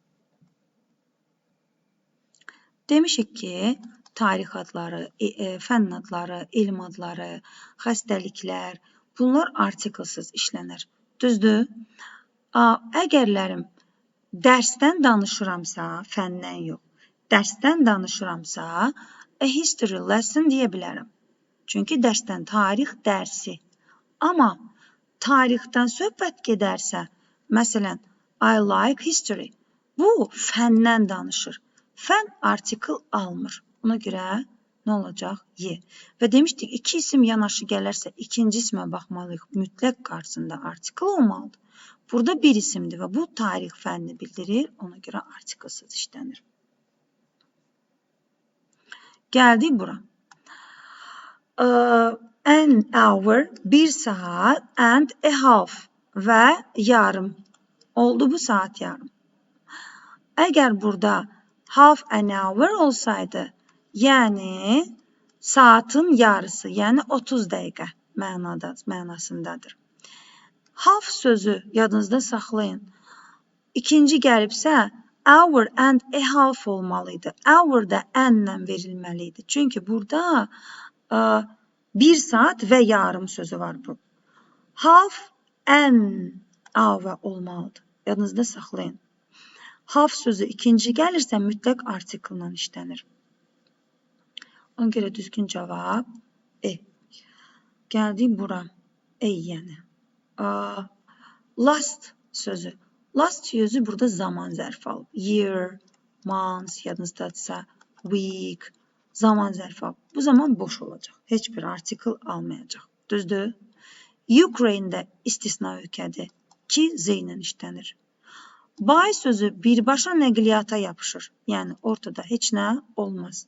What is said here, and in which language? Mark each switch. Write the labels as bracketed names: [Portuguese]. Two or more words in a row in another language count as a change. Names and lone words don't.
[Azerbaijani] Demişik ki, tarix adları, fənn adları, elm adları, xəstəliklər, bunlar artiklsız işlənir. Düzdür? Əgərlərim dərsdən danışıramsa, fəndən yox, dərsdən danışıramsa, [English] a history lesson [Azerbaijani] deyə bilərəm. Çünki dərsdən tarix dərsi. Amma tarixdən söhbət gedərsə, məsələn, [English] I like history. [Azerbaijani] Bu fəndən danışır. Fən artikl almır. Ona görə nə olacaq? Y. Və demişdik, iki isim yanaşı gələrsə, ikinci ismə baxmalıyıq. Mütləq qarşısında artikl olmalıdır. Burada bir isimdir və bu tarix fənni bildirir. Ona görə artiklsız işlənir. Gəldik bura. [English] An hour, [Azerbaijani] bir saat, [English] and a half [Azerbaijani] və yarım. Oldu bu saat yarım. Əgər burada [English] half an hour [Azerbaijani] olsaydı, yəni saatın yarısı, yəni 30 dəqiqə mənasındadır. Half sözü yadınızda saxlayın. İkinci gəlibsə, [English] hour and a half olmalıydı. [Azerbaijani] Hour da n-lə verilməliydi. Çünki burada bir saat və yarım sözü var bu. [English] Half an hour olmalıdır. [Azerbaijani] Yadınızda saxlayın. Half sözü ikinci gəlirsə, mütləq artiklla işlənir. Ona görə düzgün cavab E. Gəldik bura. E yəni. Last sözü. Last sözü burada zaman zərfi alıb. [English] Year, month, [Azerbaijani] yadınızdadırsa, week, zaman zərfi alıb. Bu zaman boş olacaq. Heç bir artikl almayacaq. Düzdür? Ukrayne'də istisna ölkədir ki, Z ilə işlənir. By sözü birbaşa nəqliyyata yapışır. Yəni, ortada heç nə olmaz.